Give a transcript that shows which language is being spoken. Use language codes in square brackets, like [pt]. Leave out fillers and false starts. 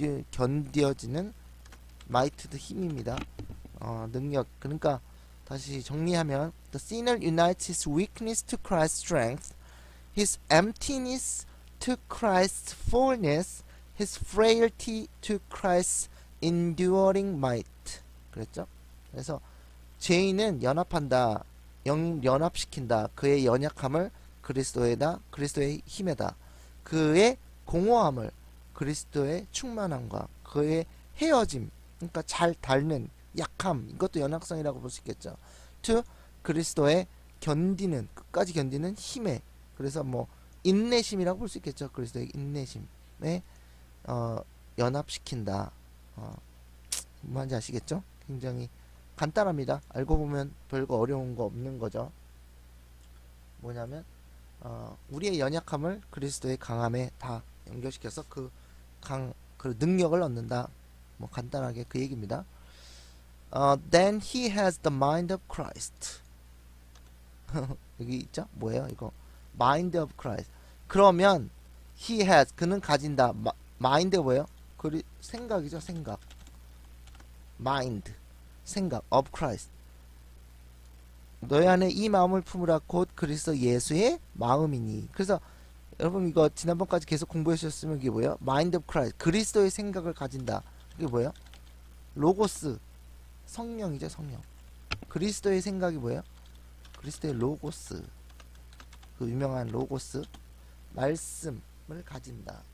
[ko] 견뎌지는 might도 힘입니다. 능력. 그러니까 다시 정리하면 [en] the sinner unites his weakness to Christ's strength, his emptiness to Christ's fullness, his frailty to Christ's enduring might. [ko] 그랬죠? 그래서 죄인은 연합한다, 연합시킨다. 그의 연약함을 그리스도의 힘에다. 그의 공허함을 그리스도의 충만함과 그의 헤어짐, 그러니까 잘 닳는 약함, 이것도 연약성이라고 볼 수 있겠죠. to 그리스도의 끝까지 견디는 힘에, 그래서 뭐 인내심이라고 볼 수 있겠죠. 그리스도의 인내심에 연합시킨다. 뭔지 아시겠죠? 굉장히 간단합니다. 알고 보면 별거 어려운 거 없는 거죠. 뭐냐면 우리의 연약함을 그리스도의 강함에 다 연결시켜서 그 능력을 얻는다. 뭐 간단하게 그 얘기입니다. [en] Then he has the mind of Christ. [ko] 여기 있죠? 뭐예요? 이거 [en] mind of Christ. [ko] 그러면 [en] he has, [ko] 그는 가진다. mind 뭐예요? 생각이죠. 생각. mind 생각 of Christ. 너희 안에 이 마음을 품으라 곧 그리스도 예수의 마음이니. 그래서 여러분 이거 지난번까지 계속 공부해 주셨으면 이게 뭐예요? 마인드 오브 크라이스트, 그리스도의 생각을 가진다. 그게 뭐예요? 로고스, 성령이죠. 성령. 그리스도의 생각이 뭐예요? 그리스도의 로고스, 그 유명한 로고스, 말씀을 가진다.